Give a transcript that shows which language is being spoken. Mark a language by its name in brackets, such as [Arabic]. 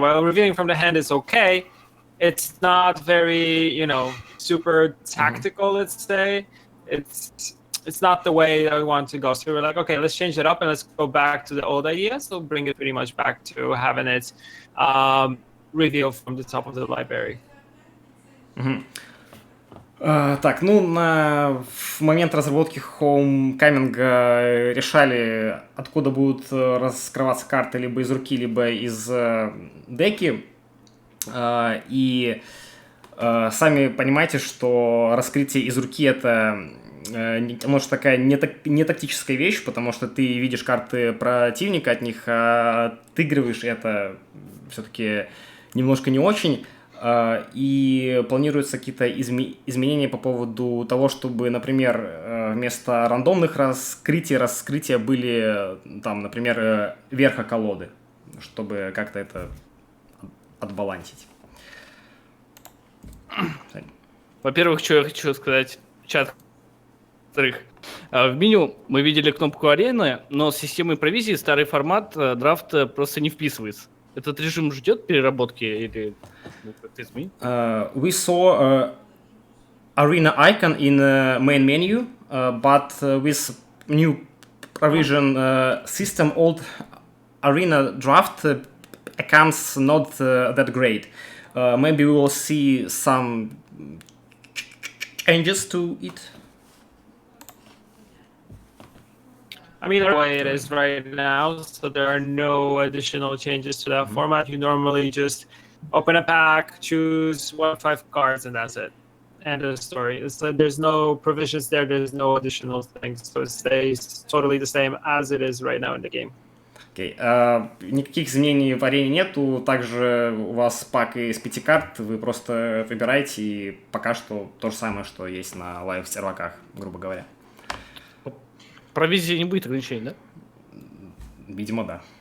[English] Well, revealing from the hand is okay. It's not very, super tactical, let's say. It's not the way that we want to go. So we're like, okay, let's change it up and let's go back to the old idea. So bring it pretty much back to having it reveal from the top of the library. [Russian] Так, в момент разработки Homecoming решали, откуда будут раскрываться карты либо из руки, либо из деки. И сами понимаете, что раскрытие из руки это немножко такая не тактическая вещь, потому что ты видишь карты противника, от них отыгрываешь, и это все-таки немножко не очень. И планируются какие-то изменения по поводу того, чтобы, например, вместо рандомных раскрытия были, там, например, верха колоды, чтобы как-то это отбалансить. Во-первых, что я хочу сказать, чат. Во-вторых, в меню мы видели кнопку арены, но с системой провизии старый формат драфта просто не вписывается. Этот режим ждет переработки или как-то изменить? [English] We saw arena icon in main menu, but with new provision system, old arena draft becomes not that great. Maybe we will see some changes to it. I mean, the way it is right now, so there are no additional changes to that format. You normally just open a pack, choose 1-5 cards, and that's it. End of the story. There's no provisions there. There's no additional things. So it stays totally the same as it is right now in the game. Okay. [Russian] Никаких изменений в арене нету. Также у вас пак из 5 карт. Вы просто выбираете, и пока что то же самое, что есть на лайв-серваках, грубо говоря. Провизии не будет ограничений, да? Видимо, да.